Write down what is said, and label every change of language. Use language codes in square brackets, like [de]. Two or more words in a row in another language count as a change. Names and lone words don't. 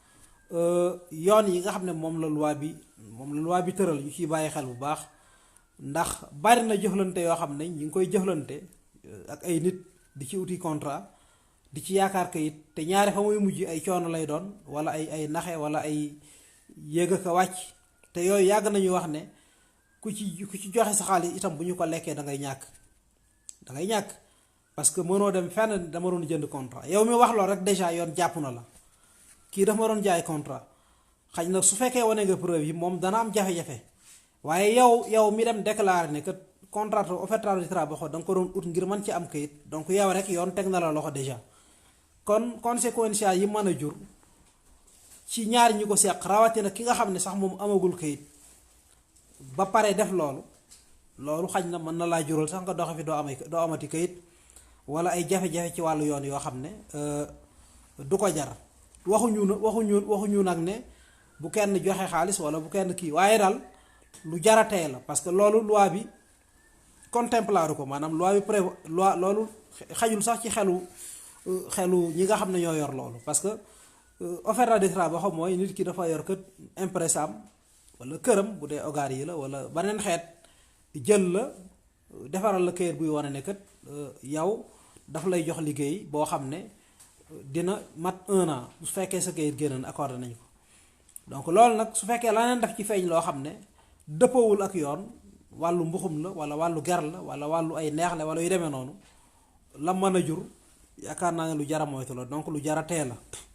[wo] yoon yi nga xam ne moom la loi bi tëral ñu ciy bàyyi xel bu baax ndax bari na jëflante yoo xam ne ñu ngi koy jëflante ak ay nit di ci uti contrat di ci yaakaar kayit te ñaare fa muy mujj ay coono lay doon wala ay naxe wala ay yéeg ak a wàcc te yooyu yàgg nañu wax ne ku ci joxe sa xaalis itam bu ñu ko lekkee da ngay ñàkk [fr] parce que [wo] mënoo dem fenn dama doon jënd contrat yow mi wax loolu rek déjà yoon jàpp na la kii dafa ma doon jaay contrat xaj na su fekkee wane nga preuve yi moom dana am jafe-jafe waaye yow mi dem déclarer ne que contrat [es] oferta de trabajo [wo] da nga ko doon ut ngir mën ci am kayit donc yow rek yoon teg na la loxo déjà kon conséquences yi mën a jur ci ñaar ñi ko seq rawatina ki nga xam ne sax moom amagul kayit ba pare def loolu xaj na mën na laa jural sax nga doxe fi doo amati kayit wala ay jafe-jafe ci wàllu yoon yoo xam ne du ko jar waxuñu nag ne bu kenn joxe xaalis wala bu kenn kii waaye daal lu jaratee la [fr] parce que [wo] loolu loi bi contemplaru ko maanaam loi bi loi loolu xajul sax ci xelu ñi nga xam ne ñoo yor loolu [fr] parce que [es] oferta de [wo] trabajo mooy nit ki dafa yor kët impressam wala këram bu dee hogar yi la wala beneen xeet jël la defaral la kayit buy wane ne kat yow daf lay jox liggéey boo xam ne dina mat 1 an su fekkee sa kayit génn accordé nañ ko donc loolu nag su fekkee laneen daf ci feeñ loo xam ne dëppawul ak yoon wàllu mbuxum la wala wàllu ger la wala wàllu ay neexle wala yu demee noonu la mën a jur yaakaar naa ne lu jara moytu la donc lu jara tee la